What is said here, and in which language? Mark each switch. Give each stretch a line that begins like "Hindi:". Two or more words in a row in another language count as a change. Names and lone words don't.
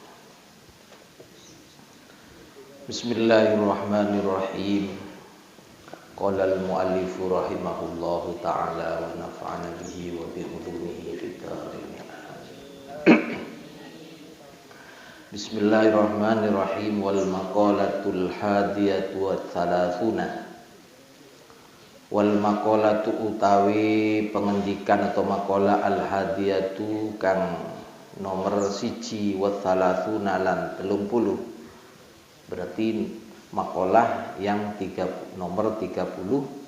Arabic: Bismillahirrahmanirrahim. قال المؤلف رحمه الله تعالى ونفعنا به وبعلومه في الدارين. Bismillahirrahmanirrahim. والمقالة الحادية والثلاثون. والمقالة
Javanese: utawi pengendikan atau
Arabic: مقالة الحادية
Javanese: kang nomor 1
Arabic: والثلاثون
Javanese: lan 30.
Indonesian: Berarti maqalah yang nomor 31.